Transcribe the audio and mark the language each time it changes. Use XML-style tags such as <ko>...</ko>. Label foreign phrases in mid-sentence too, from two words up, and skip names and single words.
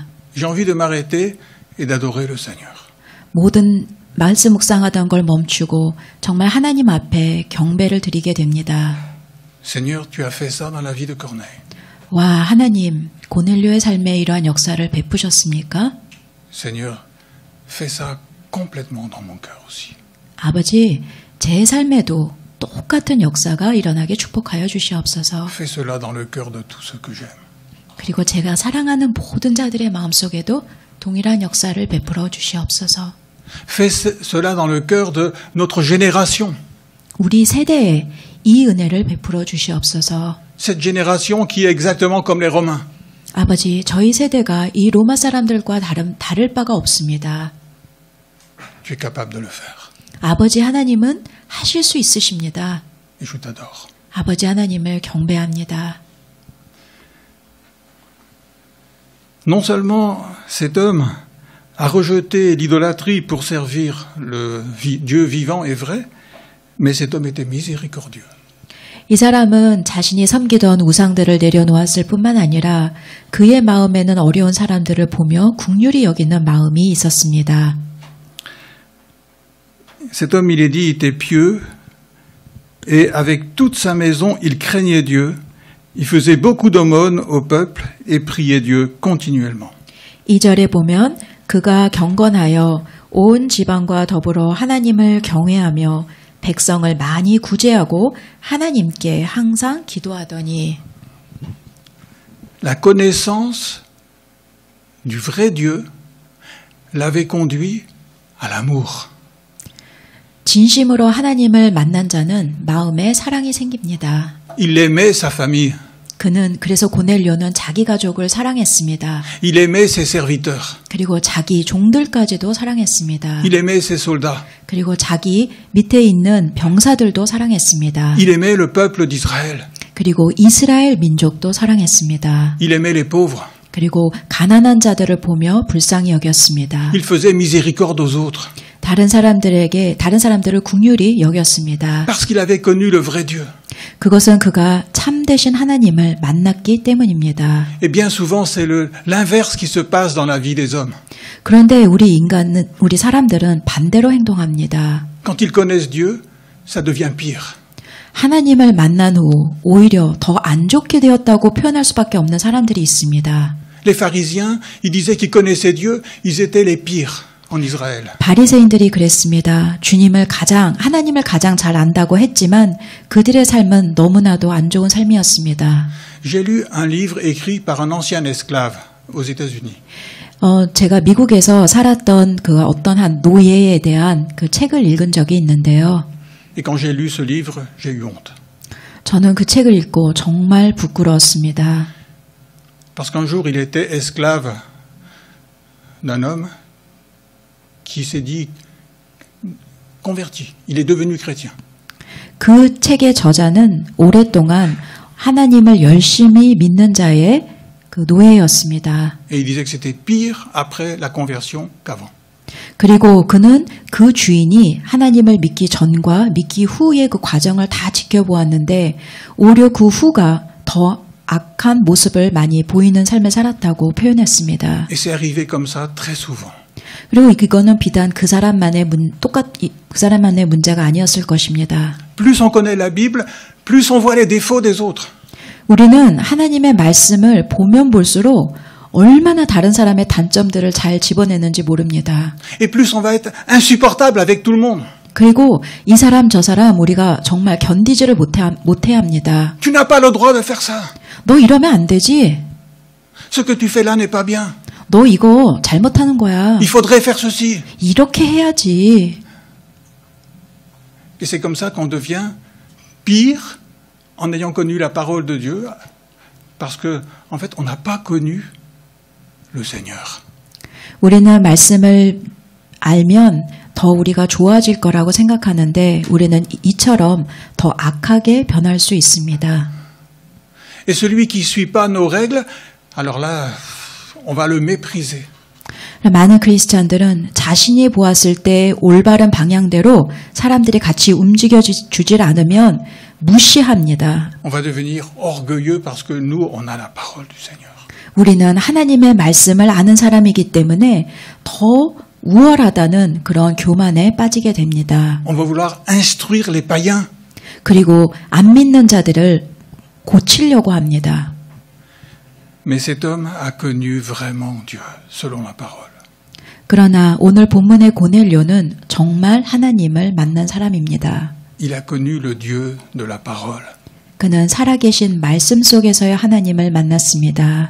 <fr>J'ai envie de m'arrêter et d'adorer le Seigneur.</fr> <ko>모든 말씀 묵상하던 걸 멈추고 정말 하나님 앞에 경배를 드리게 됩니다.</ko> <fr>Seigneur, tu as fait ça dans la vie de Corneille.</fr> <ko>와, 하나님, 고넬료의 삶에 이러한 역사를 베푸셨습니까?</ko> <fr>Seigneur, fais ça complètement dans mon cœur aussi.</fr> <ko>아버지, 제 삶에도 똑같은 역사가 일어나게 축복하여 주시옵소서.</ko> <fr>Fais cela dans le cœur de tous ceux que j'aime.</fr> <ko>그리고 제가 사랑하는 모든 자들의 마음속에도 동일한 역사를 베풀어 주시옵소서.</ko> <fr>Fais cela dans le cœur de notre génération.</fr> <ko>우리 세대에 이 은혜를 베풀어 주시옵소서.</ko> <fr>Cette génération qui est exactement comme les Romains.</fr> <ko>아버지, 저희 세대가 이 로마 사람들과 다를 바가 없습니다.</ko> <fr>Tu es capable de le faire.</fr> <ko>아버지 하나님은 하실 수 있으십니다.</ko> <fr>Et je t'adore.</fr> <ko>아버지 하나님을 경배합니다.</ko> <fr>Non seulement cet homme a rejeté l'idolâtrie pour servir le Dieu vivant et vrai, mais cet homme était miséricordieux.</fr> <ko>이 사람은 자신이 섬기던 우상들을 내려놓았을 뿐만 아니라 그의 마음에는 어려운 사람들을 보며 긍휼히 여기는 마음이 있었습니다.</ko> <fr>Cet homme, il est dit, était pieux et avec toute sa maison, il craignait Dieu. Il faisait beaucoup d'aumônes au peuple et priait Dieu continuellement.</fr> <ko>2절에 보면 그가 경건하여 온 지방과 더불어 하나님을 경외하며 백성을 많이 구제하고 하나님께 항상 기도하더니</ko> <fr>La connaissance du vrai Dieu l'avait conduit à l'amour.</fr> <ko>진심으로 하나님을 만난 자는 마음에 사랑이 생깁니다.</ko> <fr>Il aimait sa famille.</fr> <ko>그래서 고넬료는 자기 가족을 사랑했습니다.</ko> <fr>Il aimait ses serviteurs.</fr> <ko>그리고 자기 종들까지도 사랑했습니다.</ko> <fr>Il aimait ses soldats.</fr> <ko>그리고 자기 밑에 있는 병사들도 사랑했습니다.</ko> <fr>Il aimait le peuple d'Israël.</fr> <ko>그리고 이스라엘 민족도 사랑했습니다.</ko> <fr>Il aimait les pauvres.</fr> <ko>그리고 가난한 자들을 보며 불쌍히 여겼습니다.</ko> <fr>Il faisait miséricorde aux autres.</fr> <ko>다른 사람들을 긍휼히 여겼습니다.</ko> <fr>Parce qu'il avait connu le vrai Dieu.</fr> <ko>그것은 그가 참되신 하나님을 만났기 때문입니다.</ko> <fr>Et bien souvent, c'est l'inverse qui se passe dans la vie des hommes.</fr> <ko>그런데 우리 사람들은 반대로 행동합니다.</ko> <fr>Quand ils connaissent Dieu, ça devient pire.</fr> <ko>하나님을 만난 후 오히려 더 안 좋게 되었다고 표현할 수밖에 없는 사람들이 있습니다.</ko> <fr>Les pharisiens, ils disaient qu'ils connaissaient Dieu, ils étaient les pires en Israël.</fr> <ko>바리새인들이 그랬습니다. 하나님을 가장 잘 안다고 했지만 그들의 삶은 너무나도 안 좋은 삶이었습니다.</ko> <fr>J'ai lu un livre écrit par un ancien esclave aux États-Unis.</fr> <ko>제가 미국에서 살았던 그 어떤 한 노예에 대한 그 책을 읽은 적이 있는데요.</ko> <fr>Et quand j'ai lu ce livre, j'ai eu honte.</fr> <ko>저는 그 책을 읽고 정말 부끄러웠습니다.</ko> <fr>Parce qu'un jour, il était esclave d'un homme qui s'est dit converti. Il est devenu chrétien.</fr> <ko>그 책의 저자는 오랫동안 하나님을 열심히 믿는 자의 그 노예였습니다.</ko> <fr>Et il disait que c'était pire après la conversion qu'avant.</fr> <ko>그리고 그는 그 주인이 하나님을 믿기 전과 믿기 후의 그 과정을 다 지켜보았는데 오히려 그 후가 더 악한 모습을 많이 보이는 삶을 살았다고 표현했습니다.</ko> <fr>Et c'est arrivé comme ça très souvent.</fr> <ko>그리고 이거는 비단 그 사람만의 문제가 아니었을 것입니다.</ko> <fr>Plus on connaît la Bible, plus on voit les défauts des autres.</fr> <ko>우리는 하나님의 말씀을 보면 볼수록 얼마나 다른 사람의 단점들을 잘 집어내는지 모릅니다.</ko> <fr>Et plus on va être insupportable avec tout le monde.</fr> <ko>그리고 이 사람 저 사람 우리가 정말 견디지를 못해 합니다.</ko> <fr>Tu n'as pas le droit de faire ça.</fr> <ko>너 이러면 안 되지.</ko> <fr>Ce que tu fais là n'est pas bien.</fr> <ko>너 이거 잘못하는 거야.</ko> <fr>Il faudrait faire ceci.</fr> <ko>이렇게 해야지.</ko> <fr>Et c'est comme ça qu'on devient pire en ayant connu la parole de Dieu, parce que, en fait, on n'a pas connu le Seigneur.</fr> <ko>우리는 말씀을 알면 더 우리가 좋아질 거라고 생각하는데 우리는 이처럼 더 악하게 변할 수 있습니다.</ko> <fr>Et celui qui suit pas nos règles, alors là, on va le mépriser.</fr> <ko>많은 크리스찬들은 자신이 보았을 때 올바른 방향대로 사람들이 같이 움직여주질 않으면 무시합니다.</ko> <fr>On va devenir orgueilleux parce que nous, on a la parole du Seigneur.</fr> <ko>우리는 하나님의 말씀을 아는 사람이기 때문에 더 우월하다는 그런 교만에 빠지게 됩니다.</ko> <fr>On va vouloir instruire les païens.</fr> <ko>그리고 안 믿는 자들을 고치려고 합니다.</ko> <fr>Mais cet homme a connu vraiment Dieu, selon la parole.</fr> <ko>그러나 오늘 본문의 고넬료는 정말 하나님을 만난 사람입니다.</ko> <fr>Il a connu le Dieu de la parole.</fr> <ko>그는 살아계신 말씀 속에서의 하나님을 만났습니다.</ko>